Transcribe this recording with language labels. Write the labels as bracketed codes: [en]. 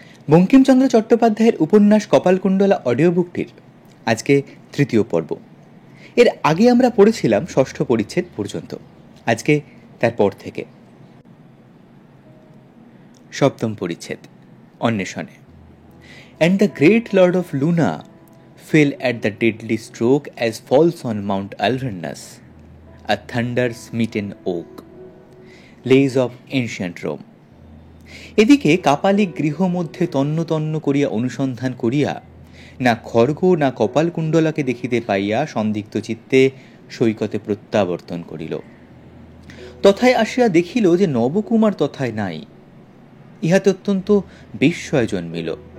[bn] বঙ্কিমচন্দ্র চট্টোপাধ্যায়ের উপন্যাস কপালকুণ্ডলা অডিও বুকটির আজকে তৃতীয় পর্ব। এর আগে আমরা পড়েছিলাম ষষ্ঠ পরিচ্ছেদ পর্যন্ত। আজকে তার পর থেকে সপ্তম পরিচ্ছেদ, অন্বেষণে। [en] And the great lord of Luna fell at the deadly stroke as falls on Mount Alvernus, a thunder-smitten oak. Lays of ancient Rome. [bn] এদিকে কাপালিক গৃহ মধ্যে তন্ন তন্ন করিয়া অনুসন্ধান করিয়া না খড়গ না কপালকুণ্ডলাকে দেখিতে পাইয়া সন্দিগ্ধ চিত্তে সৈকতে প্রত্যাবর্তন করিল। তথায় আসিয়া দেখিল যে নবকুমার তথায় নাই। ইহাতে অত্যন্ত বিস্ময় জন্মিল।